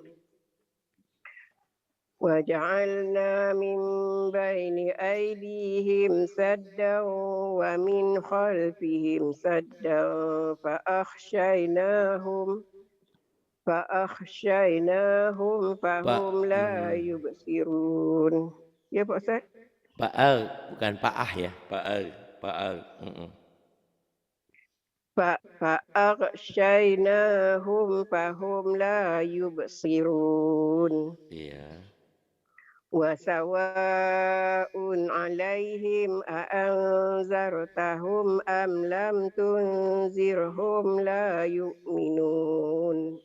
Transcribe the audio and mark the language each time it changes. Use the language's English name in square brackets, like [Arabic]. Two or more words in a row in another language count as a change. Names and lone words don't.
[Arabic] وجعلنا من بين أيديهم سدا ومن خلفهم سدا فأخشيناهم فهم لا يبصرون. [Indonesian] Ya Pak Ustaz? Pa'al, bukan pa'ah ya. Pa'al. [Arabic] فأغشيناهم فهم لا يبصرون. [Indonesian] Iya. [Arabic] وسواء عليهم أأنذرتهم أم لم تنذرهم لا يؤمنون.